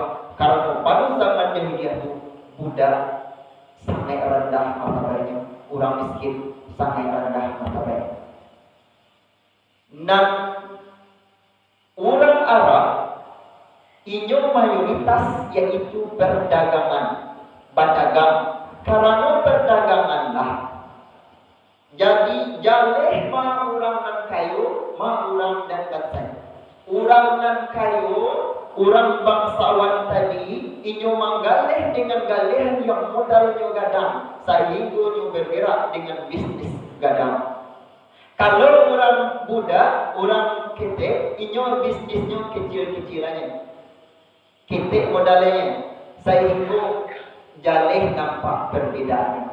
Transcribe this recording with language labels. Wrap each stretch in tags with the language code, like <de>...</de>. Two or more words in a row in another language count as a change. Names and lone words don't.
<id>Karena pada zaman jahiliyah itu budak sangat rendah martabatnya, orang miskin sangat rendah martabatnya. Dan orang Arab ini mayoritas yaitu berdagangan, berdagang. Karena perdaganganlah</id> <min>jadi jaleh ma orang nan kayu, ma orang dan batai. Orang nan kayu, orang bangsawan tadi, inyo manggaleh dengan galehan yang modalnya gadang, sehingga inyo bergerak dengan bisnis gadang. Kalau orang budak, orang ketek, inyo bisnisnya kecil-kecilannya, ketek modalnya, sehingga jaleh nampak perbedaannya.</min>